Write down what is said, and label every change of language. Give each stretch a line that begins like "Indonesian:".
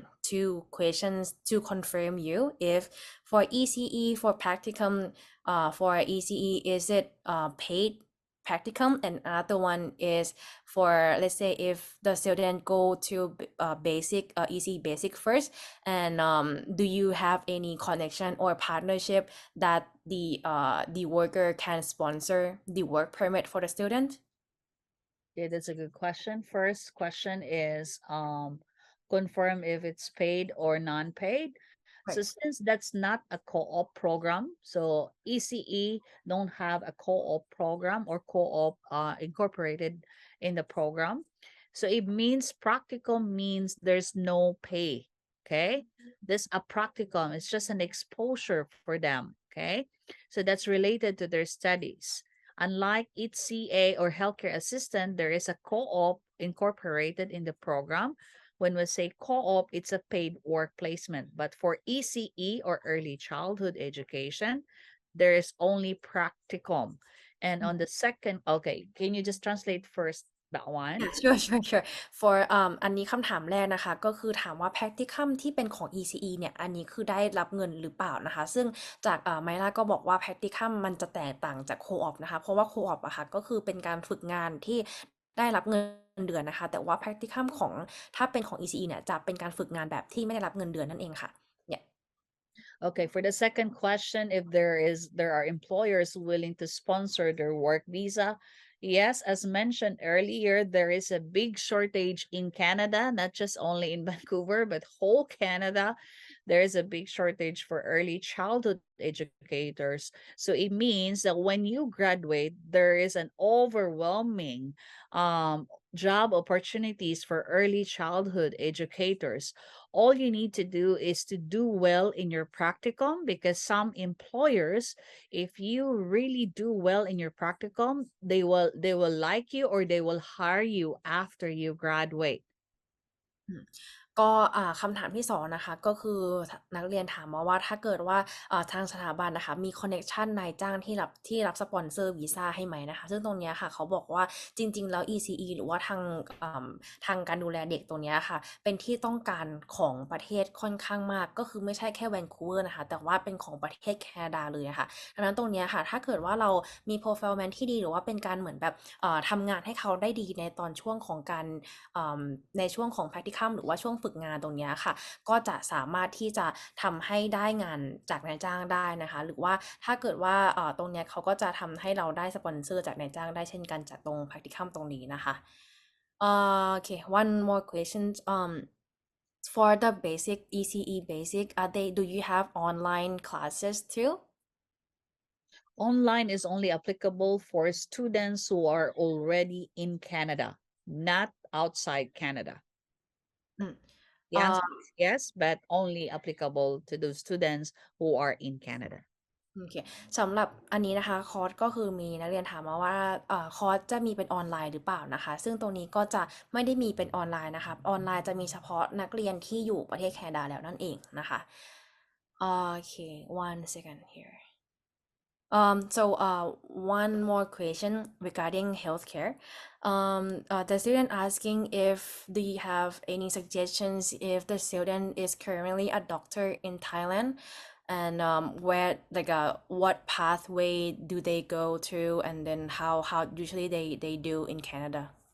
English: two questions to confirm you if for ECE for practicum for ECE is it paid practicum and another one is for let's say if the student go to basic ECE basic first and do you have any connection or partnership that the worker can sponsor the work permit for the student? Yeah, that's a good question. First question is confirm if it's paid or non-paid. So Right. since that's not a co-op program, so ECE don't have a co-op program or co-op incorporated in the program. So it means practicum means there's no pay. Okay. This a practicum. It's just an exposure for them. Okay. So that's related to their studies. Unlike HCA or healthcare assistant, there is a co-op incorporated in the program. When we say co-op, it's a paid work placement. But for ECE or early childhood education, there is only practicum. And on the second, okay, can you just translate first that one? Sure for
Thai: อันนี้คำถามแรกนะคะก็คือถามว่า practicum ที่เป็นของ ECE เนี่ยอันนี้คือได้รับเงินหรือเปล่านะคะซึ่งจากไมล่าก็บอกว่า practicum มันจะแตกต่างจาก co-op นะคะเพราะว่า co-op อะค่ะก็คือเป็นการฝึกงานที่ได้รับเงินเดือนนะคะแต่ว่า practicum ของถ้าเป็นของ ECE เนี่ยจะเป็นการฝึกงานแบบที่ไม่ได้รับเงินเดือนนั่นเองค่ะ
English: Yeah. Okay, for the second question, if there are employers willing to sponsor their work visa, yes, as mentioned earlier, there is a big shortage in Canada, not just only in Vancouver, but whole Canada. There is a big shortage for early childhood educators. So it means that when you graduate, there is an overwhelming job opportunities for early childhood educators. All you need to do is to do well in your practicum, because some employers, if you really do well in your practicum, they will like you or they will hire you after you graduate.
Thai: ก็คำถามที่2นะคะก็คือนักเรียนถามมาว่าถ้าเกิดว่าทางสถาบันนะคะมีคอนเน็กชันนายจ้างที่รับสปอนเซอร์วีซ่าให้ไหมนะคะซึ่งตรงเนี้ยค่ะเขาบอกว่าจริงๆแล้ว ECE หรือว่าท างการดูแลเด็กตรงเนี้ยค่ะเป็นที่ต้องการของประเทศค่อนข้างมากก็คือไม่ใช่แค่แวนคูเวอร์นะคะแต่ว่าเป็นของประเทศแคนาดาเลยค่ะดังนั้นตรงเนี้ยค่ะถ้าเกิดว่าเรามี performance ที่ดีหรือว่าเป็นการเหมือนแบบทำงานให้เขาได้ดีในตอนช่วงของการในช่วงของ practicum หรือว่าช่วง ฝึกงานตรงเนี้ยค่ะก็จะสามารถที่จะทำให้ได้งานจากนายจ้างได้นะคะหรือว่าถ้าเกิดว่าตรงเนี้ยเขาก็จะทำให้เราได้สปอนเซอร์จากนายจ้างได้เช่นกันจากตรง practicum ตรงนี้นะคะ
English: okay, one more question. For the basic ECE basic, do you have online classes too? Online is only applicable for students who are already in Canada, not outside Canada. อืม The answer is yes, but only applicable to those students who are in Canada.
Thai: โอเคสำหรับอันนี้นะคะคอร์สก็คือมีนักเรียนถามมาว่าคอร์สจะมีเป็นออนไลน์หรือเปล่านะคะซึ่งตรงนี้ก็จะไม่ได้มีเป็นออนไลน์นะคะออนไลน์จะมีเฉพาะนักเรียนที่อยู่ประเทศแคนาดาแล้วนั่นเองนะคะโอเค
English: one second here. One more question regarding healthcare. The student asking if do you have any suggestions if the student is currently a doctor in Thailand and where what pathway do they go to and then how usually they do in Canada?